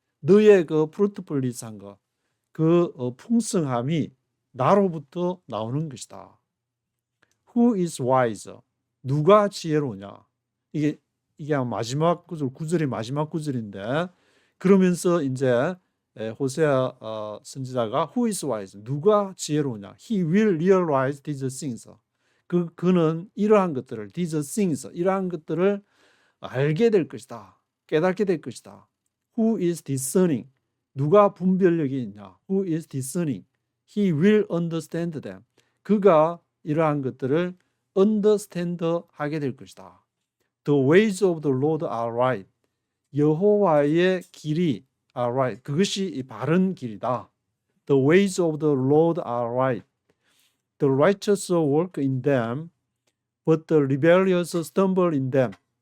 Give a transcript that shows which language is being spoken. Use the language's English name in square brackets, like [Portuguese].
[Korean] 너의 그 fruitfulness한 거, 그 풍성함이 나로부터 나오는 것이다. [English] Who is wise? [Korean] 누가 지혜로우냐? 이게 마지막 구절, 9절이 마지막 구절인데 그러면서 이제 호세아 선지자가 [English] Who is wise? [Korean] 누가 지혜로우냐? [English] He will realize these things. [Korean] 그는 이러한 것들을 [English] these things, [Korean] 이러한 것들을 알게 될 것이다. 깨닫게 될 것이다. [English] Who is discerning? [Korean] 누가 분별력이 있냐? Who is discerning? [English] He will understand them. [Korean] 그가 이러한 것들을 understand 하게 될 것이다. [English] The ways of the Lord are right. [Korean] 여호와의 길이 are right. 그것이 바른 길이다. [English] The ways of the Lord are right. The righteous walk in them, but the rebellious stumble in them.